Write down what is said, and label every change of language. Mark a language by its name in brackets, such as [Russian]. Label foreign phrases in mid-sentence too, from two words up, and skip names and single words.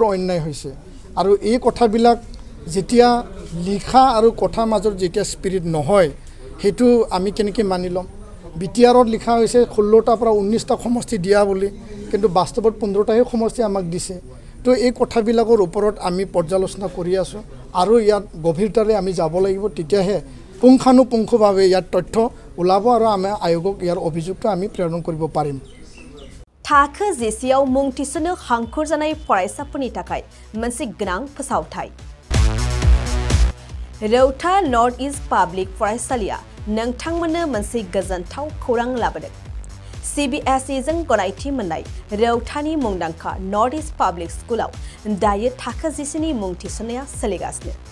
[Assamese] অন্যায় হৈছে আৰু এই কথাবিলাক যেতিয়া লিখা আৰু কথাৰ মাজত যেতিয়া স্পিৰিট নহয় সেইটো আমি কেনেকৈ মানি ল'ম বিটিআৰত লিখা হৈছে 16টাৰ পৰা 19টা সমষ্টি দিয়া বুলি কিন্তু বাস্তৱত 15টাহে সমষ্টি আমাক দিছে তো এই কথাবিলাকৰ ওপৰত আমি পৰ্যালোচনা কৰি আছোঁ আৰু ইয়াত গভীৰতাৰে আমি যাব লাগিব তেতিয়াহে পুংখানুপুংখভাৱে ইয়াত তথ্য ওলাব আৰু আমি আয়োগক ইয়াৰ অভিযোগটো আমি প্ৰেৰণ কৰিব পাৰিম [Bodo] थाखो जिसेआव मुं थिसननो हांखुर जानाय फरायसाफोरनि थाखाय मोनसे गोनां फोसावथाय रौता नर्थ इस्ट पाब्लिक फरायसालिया नोंथांमोननो मोनसे गोजोनथाव खौरां लाबोदों CBSE जों गनायथि मोननाय रौतानि मुंदांखा नर्थ इस्ट पाब्लिक स्कुलाव दायो थाखो जिसेनि मुं थिसननाया सोलिगासिनो